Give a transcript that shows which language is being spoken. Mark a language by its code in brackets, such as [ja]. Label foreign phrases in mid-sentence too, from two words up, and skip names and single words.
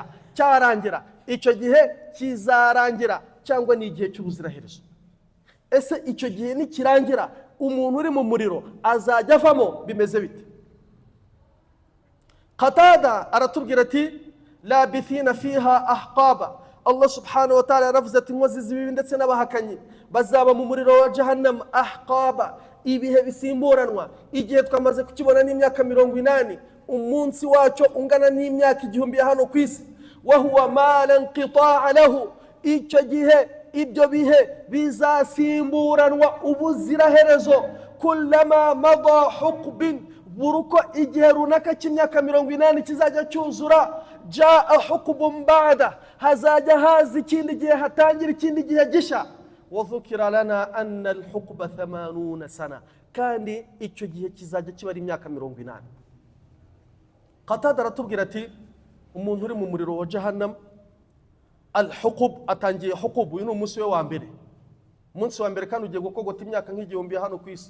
[rw] cyarangira icyo gihe kizarangira, cyangwa ni igihe cy'ubuziraherezo. ese icyo gihe nikirangira umuntu uri mu muriro azajya avamo bimeze bite? Qatada aratubwira ati [ar] لابثين فيها أحقابا. الله سبحانه وتعالى [rw] yaravuze ati inkozi z'ibibi ndetse n'abahakanyi bazaba mu muriro wa jahannam ahqaba, ibihe bisimburanwa. igihe twamaze kukibona n'imyaka 80, umunsi wacyo ungana n'imyaka 1000 ya hano ku isi. [ar] وهو ما لا انقطاع له, [rw] icyo gihe ibyo bihe bizasimburanwa ubuziraherezo. [ar] كلما مضى حقب, [rw] buruko igihe runaka cy'imyaka 80 kizajya cyuzura, [ar] جاء حقب بعد, [rw] hazajya haza ikindi gihe, hatangira ikindi gihe gisha. [ar] وذكر لنا أن الحقب 80 سنة, [rw] kandi icyo gihe kizajya kiba ari imyaka 80. Qatada aratubwira ati umuntu uri mu muriro wa jahannam, al-huqub atangiye huqub, uyu ni umunsi we wa mbere. umunsi wa mbere kandi ugiye gukogota imyaka nk'igihumbi ya hano ku isi.